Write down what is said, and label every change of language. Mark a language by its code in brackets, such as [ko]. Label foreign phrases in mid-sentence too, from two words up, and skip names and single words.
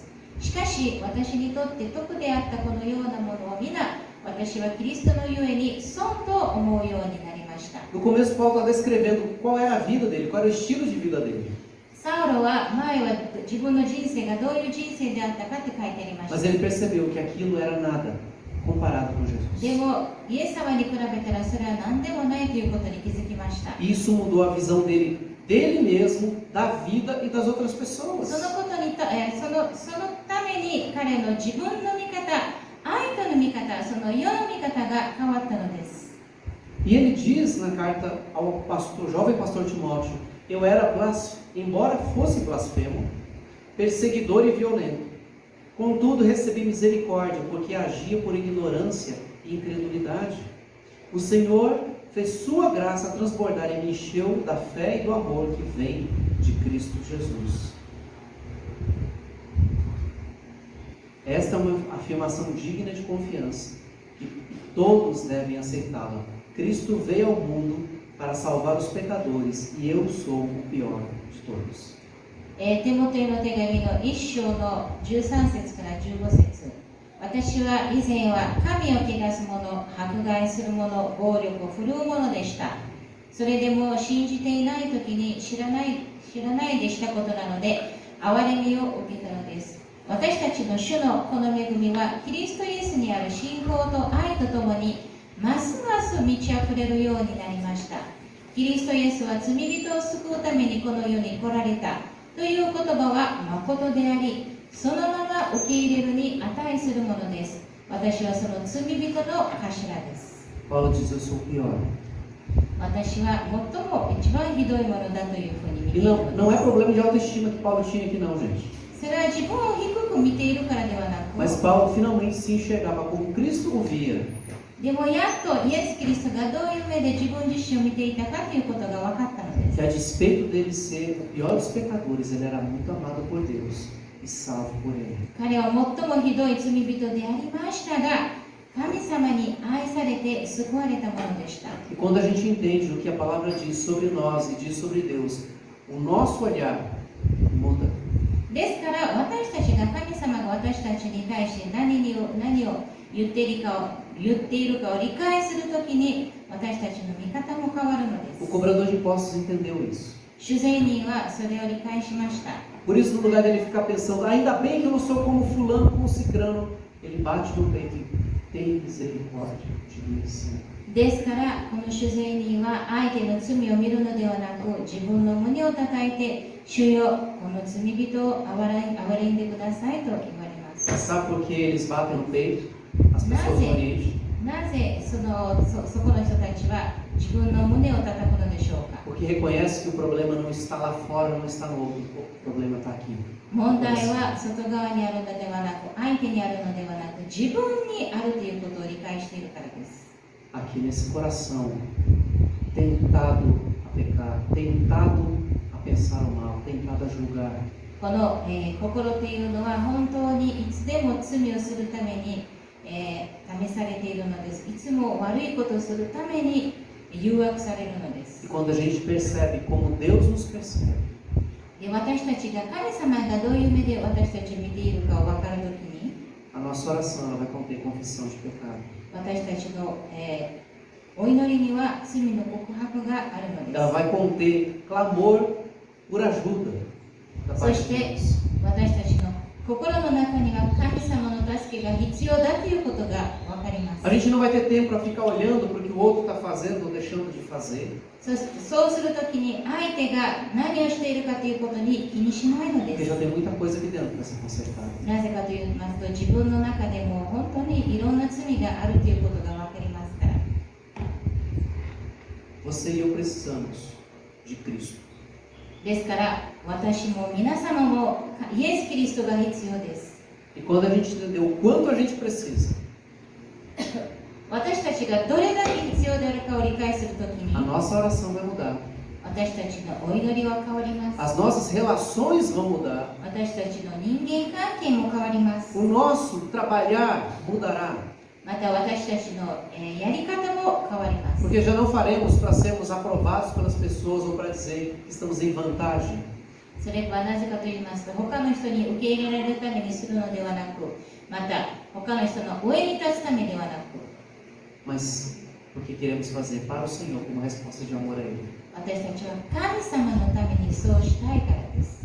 [ja] しかし、私にとって徳であったこのようなものを皆、私はキリストのゆえに損と思うようになりました。 [pt] No começo, Paulo está descrevendo qual era a vida dele, qual era o estilo de vida dele. [ja] サウロは前は自分の人生がどういう人生であったかって書いてありまし [pt] Mas [ja] た。 [pt] ele percebeu que aquilo era nada comparado com [ja] で [pt] Jesus. [ja] も、イエス様に比べたらそれは何でもないということに気づきました。 [pt] E isso mudou a visão dele mesmo, da vida e das outras pessoas. [ja] そのことにそのために彼の自分の見方、愛との見方、その世の見方が変わったのです。 [pt] E ele diz na carta ao jovem pastor Timóteo, eu era embora fosse blasfemo, perseguidor e violento. Contudo, recebi misericórdia, porque agia por ignorância e incredulidade. O Senhor fez sua graça transbordar e me encheu da fé e do amor que vem de Cristo Jesus. Esta é uma afirmação digna de confiança, e todos devem aceitá-la. Cristo veio ao mundo para salvar os pecadores, e eu sou o pior de todos. [ja] テモテの手紙の1章の13節から15節、私は以前は神を汚す者、迫害する者、暴力を振るう者でした。それでも信じていない時に知らないでしたことなので、憐れみを受けたのです。私たちの主のこの恵みは、キリストイエスにある信仰と愛とともに、ますます満ち溢れるようになりました。キリストイエスは罪人を救うためにこの世に来られたという言葉は誠であり、そのまま受け入れるに値するものです。私はその罪人の頭です。 [pt] Paulo diz, eu sou o pior. [ja] 私は最も一番ひどいものだというふうに見て [pt] E [ja] いる [pt] não, [ja] の [pt] não [ja] で [pt] é [ja] す。 [pt] problema de autoestima que Paulo tinha aqui não, gente. [ja] それは自分を低く見ているからではな [pt] Mas [ja] く、 [pt] Paulo finalmente se enxergava como Cristo o via. [ja] でもやっとイエス・キリストがどういう目で自分自身を見ていたかということが分かったのです。 [pt] Que a despeito dele ser o pior dos pecadores, ele era muito amado por Deus e salvo por ele. [ja] 彼は最もひどい罪人でありましたが、神様に愛されて救われたものでした。 [pt] E quando a gente entende o que a palavra diz sobre nós e diz sobre Deus, o nosso olhar muda. [ja] ですから私たちが神様が私たちに対して何を言っているかを理解するときに私たちの見方も変わるので [pt] O [ja] す。 [pt] cobrador de impostos entendeu isso. [ja] 主税人はそれを理解しました。 [pt] Por isso, no lugar dele ficar pensando, ainda bem que eu não sou como fulano, como cicrano, ele bate no peito e tem misericórdia de mim, Senhor. [ja] ですからこの主税人は相手の罪を見るのではなく、自分の胸を叩いて、主よ、この罪人を憐れんでくださいと言われます。 [pt] Sabe por que eles batem no peito? As pessoas do Oriente. [ja] なぜそこの人たちは自分の胸を叩くのでしょうか。 [pt] Porque reconhece que o problema não está lá fora, não está no outro, o problema está aqui. [ja] 問題は外側にあるのではなく、相手にあるのではなく、自分にあるということを理解しているからです。 [pt] Aqui nesse coração, tentado a pecar, tentado a pensar o mal, tentado a julgar. [ja] この、心というのは本当にいつでも罪をするために、試されているのです。いつも悪いことをするために誘惑されるので [pt] E [ja] す。 [pt] quando a gente percebe como Deus nos percebe, [ja] で、私たちが神様がどういう目で私たちを見ているかを分かるときに、 [pt] a nossa oração ela vai conter confissão de pecado. [ja] 私たちの、お祈りには罪の告白があるので [pt] Ela [ja] す。 [pt] vai conter clamor por ajuda da [ja] そ [pt] parte [ja] し [pt] de [ja] て [pt] Deus. [ja] 私たちの心の中には神様の助けが必要だということが分かります。 [pt] A gente não vai ter tempo para ficar olhando para o que o outro está fazendo ou deixando de fazer, [ja] そうするときに相手が何をしているかということに気にしないので [pt] porque [ja] す。 [pt] já tem muita coisa aqui dentro para ser consertada. [ja] なぜかと言いますと、自分の中でも本当にいろんな罪があるということが分かりますから。 [pt] Você e eu precisamos de Cristo. [ja] ですから私も皆様もイエス・キリストが必要です。 [pt] E quando a gente entender o quanto a gente precisa, [ja] 私たちがどれだけ必要であるかを理解するときに [pt] a nossa oração vai mudar. [ja] 私たちのお祈りは変わります。 [pt] As nossas relações vão mudar. [ja] 私たちの人間関係も変わります。 [pt] O nosso trabalhar mudará. [ja] また私たちのやり方も変わります。 [pt] Porque já não faremos para sermos aprovados pelas pessoas ou para dizer que estamos em vantagem. [ja] それはなぜかと言いますと、他の人に受け入れられるためにするのではなく、また他の人の上に立つためではなく、 [pt] Mas porque queremos fazer para o Senhor como resposta de amor a Ele. [ja] 私たちは神様のためにそうしたいからです。